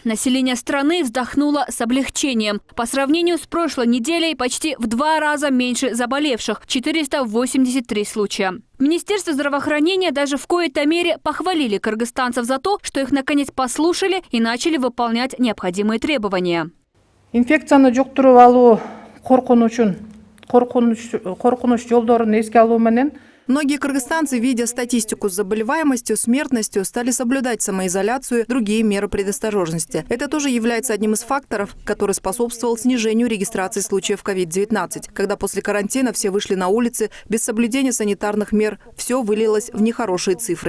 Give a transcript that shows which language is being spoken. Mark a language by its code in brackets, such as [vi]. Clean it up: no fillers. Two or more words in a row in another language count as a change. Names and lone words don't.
[ru] Население страны вздохнуло с облегчением. По сравнению с прошлой неделей почти в 2 раза меньше заболевших – 483 случая. Министерство здравоохранения даже в коей-то мере похвалили кыргызстанцев за то, что их наконец послушали и начали выполнять необходимые требования. [ky] Инфекцияны жұқтырып алуу коркунуч жолдорун эске алуу менен [ru] Многие кыргызстанцы, видя статистику с заболеваемостью, смертностью, стали соблюдать самоизоляцию, другие меры предосторожности. Это тоже является одним из факторов, который способствовал снижению регистрации случаев COVID-19. Когда после карантина все вышли на улицы, без соблюдения санитарных мер, все вылилось в нехорошие цифры.